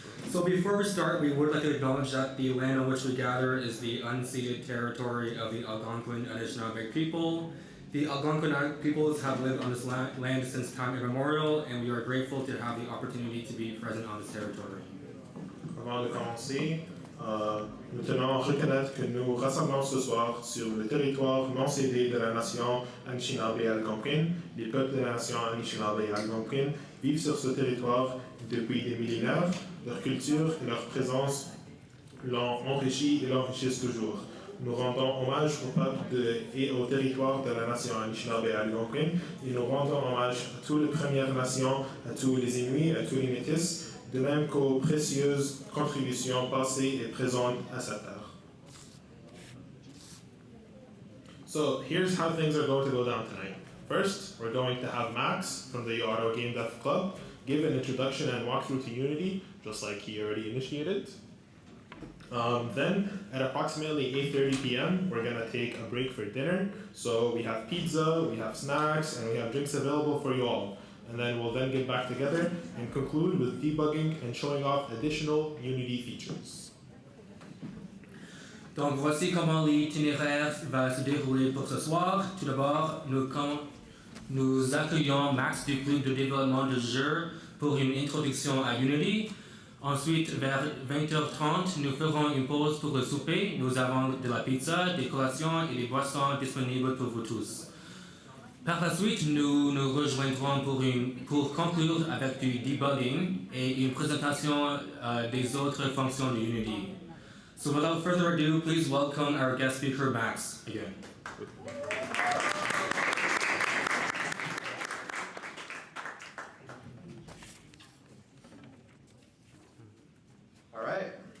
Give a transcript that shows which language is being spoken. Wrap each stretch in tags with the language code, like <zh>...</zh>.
<en>So before we start, we would like to acknowledge that the land on which we gather is the unceded territory of the Algonquin Anishinaabe people. The Algonquin peoples have lived on this land since time immemorial, and we are grateful to have the opportunity to be present on this territory.</en> <fr>Avant de commencer, nous tenons à reconnaître que nous rassemblons ce soir sur le territoire non cédé de la nation Anishinaabe et Algonquin. Les peuples de la nation Anishinaabe et Algonquin vivent sur ce territoire depuis des millénaires. Leur culture et leur présence l'ont enrichi et l'enrichissent toujours. Nous rendons hommage au peuple et au territoire de la nation Anishinaabe et Algonquin, et nous rendons hommage à toutes les Premières Nations, à tous les Inuits, à tous les Métis, de même qu'aux précieuses contributions passées et présentes à cette terre.</fr> <en>So here's how things are going to go down tonight. First, we're going to have Max from the uOttawa Game Dev Club give an introduction and walkthrough to Unity, just like he already initiated. Then, at approximately 8:30 p.m., we're going to take a break for dinner. So we have pizza, we have snacks, and we have drinks available for you all. And then we'll then get back together and conclude with debugging and showing off additional Unity features.</en> <fr>Donc voici comment l'itinéraire va se dérouler pour ce soir. Tout d'abord, nous accueillons Max du groupe de développement de jeux pour une introduction à Unity. Ensuite, vers 20h30, nous ferons une pause pour le souper. Nous avons de la pizza, des collations et des boissons disponibles pour vous tous. Par la suite, nous nous rejoindrons pour conclure avec du debugging et une présentation des autres fonctions de Unity.</fr> <en>So without further ado, please welcome our guest speaker, Max, again. All right.</en>